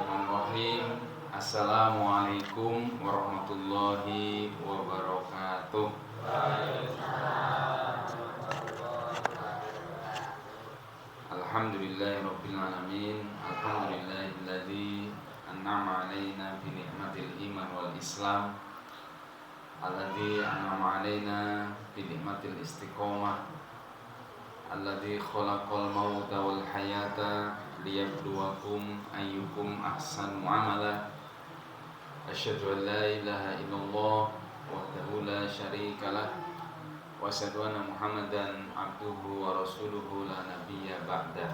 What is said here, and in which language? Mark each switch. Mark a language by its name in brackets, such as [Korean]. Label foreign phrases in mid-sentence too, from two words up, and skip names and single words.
[Arabic] بسم الله الرحمن الرحيم. السلام عليكم ورحمة الله وبركاته. الحمد لله رب العالمين. الحمد لله الذي أنعم علينا بنعمة الإيمان والإسلام. الذي أنعم علينا بنعمة الاستقامة. الذي خلق الموت والحياة ليبلوكم أيكم أحسن عملا. أشهد أن لا إله إلا الله وحده لا شريك له وأشهد أن محمدا عبده ورسوله لا نبي بعد.